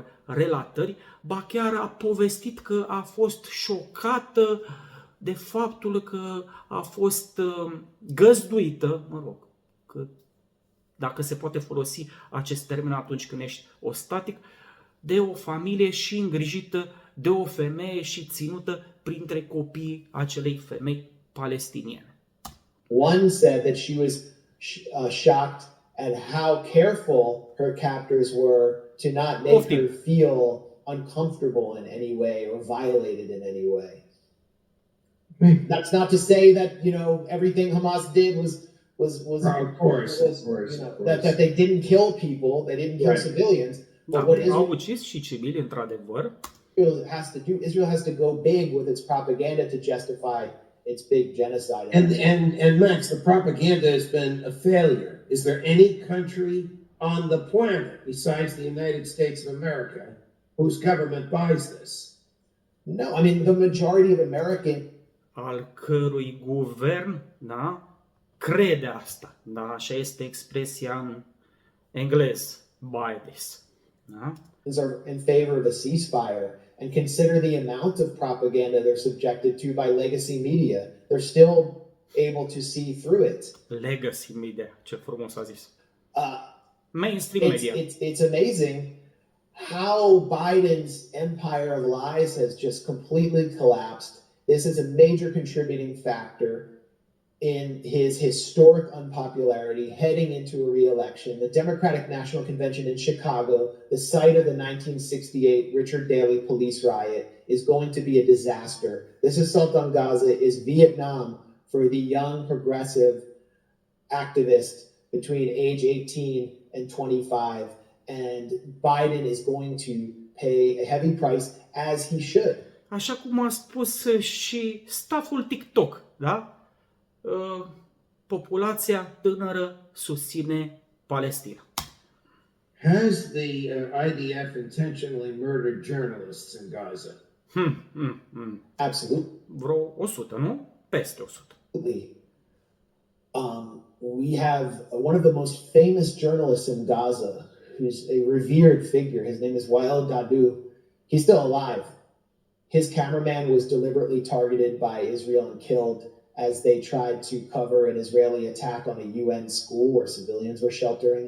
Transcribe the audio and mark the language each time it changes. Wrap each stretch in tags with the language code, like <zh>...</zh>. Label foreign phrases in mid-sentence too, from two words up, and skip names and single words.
<ro>relatări, ba chiar a povestit că a fost șocată de faptul că a fost găzduită, mă rog, că dacă se poate folosi acest termen atunci când ești ostatic, de o familie și îngrijită de o femeie și ținută printre copiii acelei femei palestiniene.</ro> <en>One said that she was shocked at how careful her captors were to not make her feel uncomfortable in any way or violated in any way. That's not to say that, everything Hamas did was of course. That they didn't kill people, they didn't kill civilians.</en> <ro>Da,</ro> <en>But</en> <ro>au ucis și civili, într-adevăr.</ro> <en>Israel has to go big with its propaganda to justify its big genocide. And Max, the propaganda has been a failure. Is there any country on the planet besides the United States of America whose government buys this? No, I mean, the majority of American</en> <ro>Al cărui guvern, da, crede asta, da, așa este expresia în englez,</ro> <en>buy this, da? are in favor of a ceasefire and consider the amount of propaganda they're subjected to by legacy media. They're still able to see through it. Legacy media,</en> <ro>ce frumos a zis. Uh,</ro> <en>Mainstream media. It's amazing how Biden's empire of lies has just completely collapsed. This is a major contributing factor in his historic unpopularity heading into a re-election. The Democratic National Convention in Chicago, the site of the 1968 Richard Daley police riot, is going to be a disaster. This assault on Gaza is Vietnam for the young progressive activist between age 18 and 25, and Biden is going to pay a heavy price, as he should.</en> <ro>Așa cum a spus și stafful TikTok, da? Populația tânără susține Palestina.</ro> <en>Has the IDF intentionally murdered journalists in Gaza? Absolutely.</en> <ro>Vreo 100, nu? Peste 100.</ro> <en>We have one of the most famous journalists in Gaza, who's a revered figure. His name is Wael Dahdouh. He's still alive. His cameraman was deliberately targeted by Israel and killed as they tried to cover an Israeli attack on a UN school where civilians were sheltering.</en>